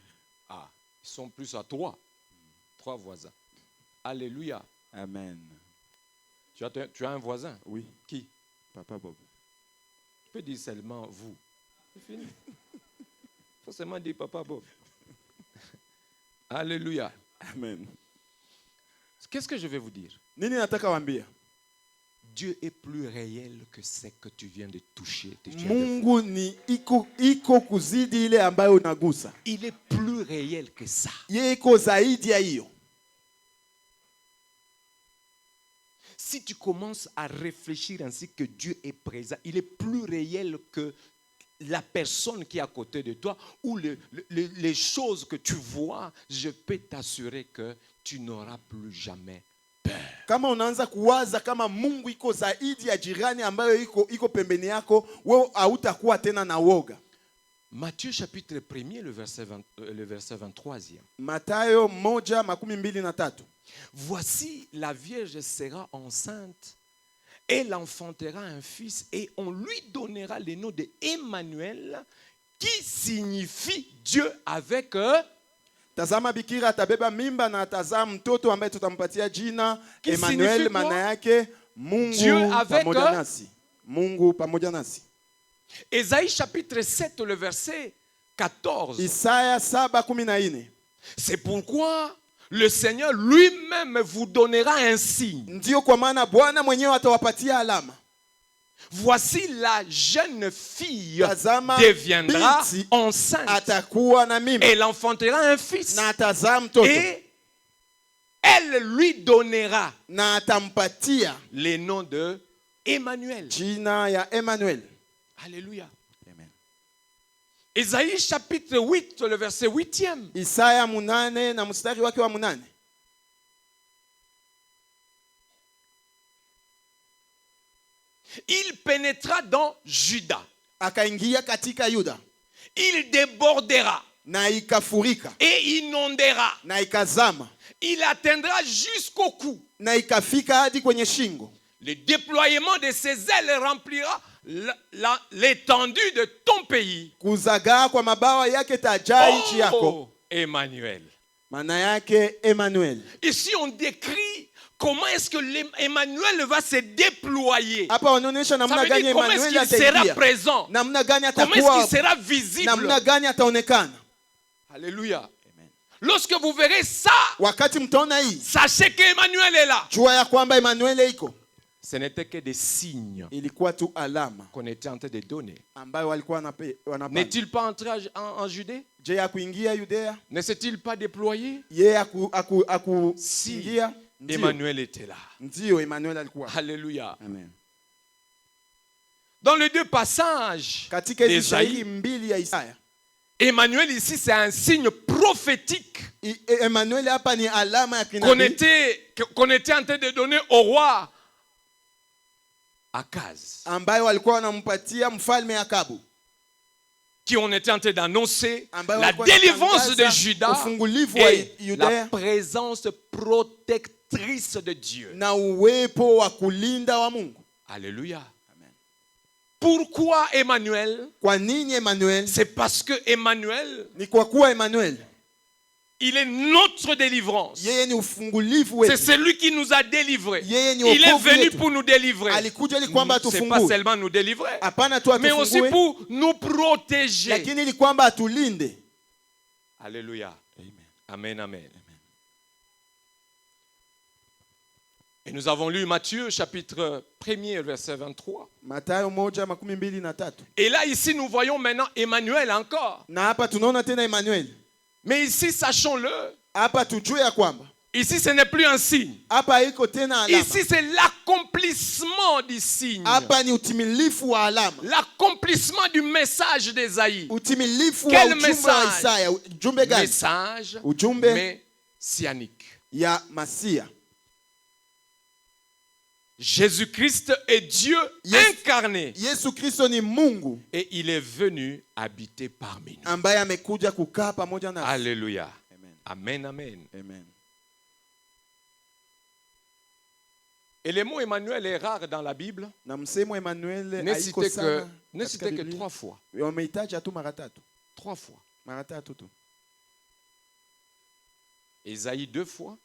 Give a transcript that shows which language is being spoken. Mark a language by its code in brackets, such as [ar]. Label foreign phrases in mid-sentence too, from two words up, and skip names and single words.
[fr] Ah, ils sont plus à 3. 3 voisins. Alléluia. Amen. Tu as un voisin? Oui. Qui? Papa Bob. Tu peux dire seulement vous. C'est fini. Il faut seulement dire Papa Bob. Alléluia. Amen. Qu'est-ce que je vais vous dire? [sw] Nini nataka waambia? [fr] Dieu est plus réel que ce que tu viens de toucher. [sw] Mungu ni iko kuzidi ile ambayo unagusa. [fr] Il est plus réel que ça. [sw] Yeye iko zaidi ya hiyo. [fr] Si tu commences à réfléchir ainsi que Dieu est présent, il est plus réel que la personne qui est à côté de toi ou les choses que tu vois, je peux t'assurer que tu n'auras plus jamais peur. [sw] Kama unaanza kuwaza kama Mungu iko zaidi ya jirani ambayo iko pembeni yako, wewe hautakuwa tena na woga. [fr] Matthieu chapitre 1er, le verset 23e. [sw] Mathayo 1:23. [fr] Voici la Vierge sera enceinte Elle enfantera un fils et on lui donnera le nom de Emmanuel, qui signifie Dieu avec eux. [sw] Tazama bikira atabeba mimba na atazaa mtoto ambaye tutampatia jina [fr] Qui Emmanuel, signifie [sw] maana [fr] quoi? [sw] yake Mungu [fr] Dieu avec [sw] pamoja [fr] eux. [sw] nasi. Mungu pamoja nasi. [fr] Ésaïe chapitre 7, le verset 14. [sw] Isaya 7:14. [fr] C'est pourquoi le Seigneur lui-même vous donnera un signe. [sw] Ndio kwa maana Bwana mwenyewe atawapatia alama. [fr] Voici la jeune fille [sw] Tazama [fr] deviendra [sw] binti [fr] enceinte. [sw] atakuwa na mimba [fr] Elle enfantera un fils. [sw] na atazaa mtoto [fr] Et elle lui donnera [sw] na atampatia [fr] le nom de Emmanuel. [sw] jina ya Emmanuel. [fr] Alléluia. Amen. Ésaïe chapitre 8, le verset 8e. [sw] Isaya 8 na mstari wake wa 8. [fr] Il pénétra dans Juda. [sw] Akaingia katika Yuda [fr] Il débordera [sw] na ikafurika [fr] et inondera. [sw] na ikazama [fr] Il atteindra jusqu'au cou. [sw] na ikafika hadi kwenye shingo. [fr] Le déploiement de ses ailes remplira l'étendue de ton pays. [sw] Kuzagaa kwa mabawa yake tajaa nchi yako. Emmanuel. Maana yake Emmanuel. [fr] Ici on décrit comment est-ce que Emmanuel va se déployer. [sw] Hapa wanaonyesha [fr] Ça [sw] namna [fr] veut [sw] gani [fr] dire comment est-ce Emmanuel qu'il sera [sw] ataingia. [fr] présent. [sw] Namna gani [fr] Comment est-ce [sw] atakuwa. [fr] qu'il sera visible. [sw] Namna gani ataonekana. [fr] Alléluia. Amen. Lorsque vous verrez ça, [sw] Wakati mtaona hii, [fr] sachez qu'Emmanuel est là. [sw] jua ya kwamba Emmanuel iko. [fr] Ce n'était que des signes [sw] Ilikuwa tu alama [fr] qu'on était en train de donner. [sw] ambayo walikuwa wanapana. [fr] N'est-il pas entré en Judée? [sw] Je ya kuingia Yudea? [fr] Ne s'est-il pas déployé? [sw] Yeye [fr] Si [sw] akuingia. [fr] Emmanuel était là. [sw] Ndio Emmanuel alikuwa. [fr] Alléluia. Amen. Dans les deux passages [sw] Katika hizi [fr] d'Ésaïe, [sw] shairi mbili ya Isaya, [fr] Emmanuel ici c'est un signe prophétique [sw] Emmanuel hapa ni alama ya [fr] qu'on [sw] kinabii [fr] était en train de donner au roi Akaz, [sw] ambayo walikuwa wanampatia mfalme Akabu, [fr] qui on était en train d'annoncer [sw] ambayo [fr] la [sw] walikuwa [fr] délivrance de [sw] wanatangaza [fr] Juda [sw] ufungulivu wa [fr] et la [sw] Yudea [fr] présence protectrice de Dieu. [sw] na uwepo wa kulinda wa Mungu. [fr] Alléluia. Amen. Pourquoi Emmanuel? [sw] Kwa nini Emmanuel? [fr] C'est parce que Emmanuel, [sw] Ni kwa kuwa Emmanuel [fr] il est notre délivrance. [sw] yeye ni ufungulivu [fr] C'est [sw] wetu. [fr] celui qui nous a délivrés. [sw] Yeye ni [fr] Il est [sw] wokovu [fr] venu [sw] wetu. [fr] pour nous délivrer. [sw] Alikuja ili kwamba [fr] C'est pas [sw] atufungue, [fr] seulement nous délivrer, [sw] hapana tu [fr] mais aussi [sw] atufungue, [fr] pour nous protéger. [sw] lakini ili kwamba atulinde. [fr] Alléluia. Amen, amen. Et nous avons lu Matthieu chapitre 1er verset 23. [sw] Mathayo 1:23. [fr] Et là ici nous voyons maintenant Emmanuel encore. [sw] Na hapa tunaona tena Emmanuel. [fr] Mais ici sachons-le, [sw] Hapa tujue ya kwamba [fr] ici ce n'est plus un signe. [sw] hapa iko tena alama. [fr] Ici c'est l'accomplissement du signe. [sw] Hapa ni utimilifu wa alama. [fr] L'accomplissement du message d'Ésaïe. [sw] Utimilifu wa [fr] Quel [sw] ujumbe wa [fr] message? [sw] Isaya. Ujumbe gani? [fr] Message [sw] Ujumbe [fr] messianique. [sw] ya Masia. [fr] Jésus-Christ est Dieu incarné [sw] Yesu Kristo ni Mungu [fr] et il est venu habiter parmi nous. [sw] ambaye amekuja kukaa pamoja nasi. [fr] Alléluia. Amen. Amen, amen. Amen. Et le mot Emmanuel est rare dans la Bible. [sw] Na msemo Emmanuel [fr] Ne [sw] haiko [fr] cité [sw] sana [fr] que [sw] katika [fr] 3 fois. [sw] Biblia. Wameitaja tu mara tatu. [fr] 3 fois. [sw] Mara tatu tu. [fr] Ésaïe 2 fois.